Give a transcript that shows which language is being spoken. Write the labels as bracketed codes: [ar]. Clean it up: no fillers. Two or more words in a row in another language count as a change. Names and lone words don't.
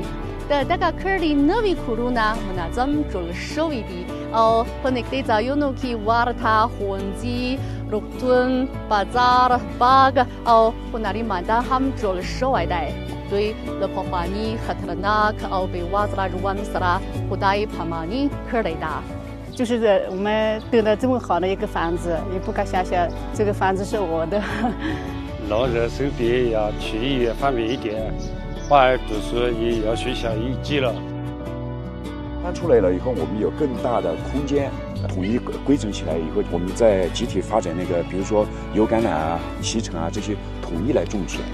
[ps] د دغه کړي نوې کورونه منظم جوړ شوي دي او په نږدې ځایونو کې ورته ښوونځي، روغتون، بازار، باغ او هنري میدان هم جوړ شوی دی. دوی له پخواني خطرناک او بېوزله ژوند سره خدای پاماني کړې ده. [zh] 就是我们得了这么好的一个房子，也不敢想象这个房子是我的。老人生病要去医院方便一点，娃儿读书也要学校1级了。搬出来了以后，我们有更大的空间，统一规整起来以后，我们再集体发展那个，比如说油橄榄啊、西橙啊这些统一来种植。